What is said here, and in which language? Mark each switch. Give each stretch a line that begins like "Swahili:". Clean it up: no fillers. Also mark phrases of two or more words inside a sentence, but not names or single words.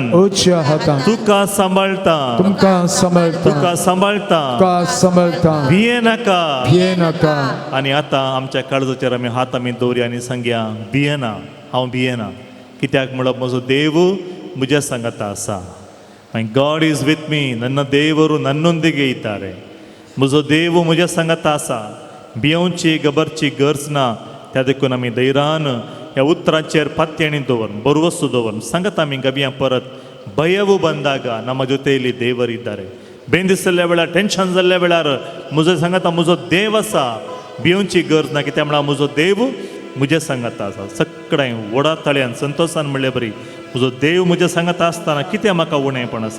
Konkani: उजव्या हातान तुका सांबाळटा, तुमकां सांबाळटा. तुका सांबाळटा. तुका सांबाळटा. भिये नाका. भिये नाका. आनी आतां आमच्या काळजाचेर आमी हात आमी दवरया आनी सांगया भियेना, हांव भियेना. कित्याक म्हणप म्हजो देव म्हज्या सांगाता आसा.
English: My God is with me.
Kannada: ನನ್ನ ದೇವರು ನನ್ನೊಂದಿಗೆ ಇದ್ದಾರೆ.
Konkani: म्हजो देव म्हज्या सांगात आसा. भियोवची गबरची गरज ना. त्या देखून आमी धैर्यान ह्या उतराचेर पातयेणी दवरून बरवस्तू दवरून सांगत आमी गबिया परत
Kannada: ಭಯವು ಬಂದಾಗ ನಮ್ಮ ಜೊತೆಯಲ್ಲಿ ದೇವರಿದ್ದಾರೆ.
Konkani: बेंदिसल्या वेळार टेन्शन जाल्ल्या वेळार म्हजो सांगता म्हजो देव आसा. भियोवची गरज ना कित्याक म्हणल्यार म्हजो देव म्हज्या सांगाता आसा. सगळें व्हडा तळ्यान संतोशान म्हणलें बरी म्हजो देव म्हज्या सांगाता आसतना कितें म्हाका उणेंपण आसा.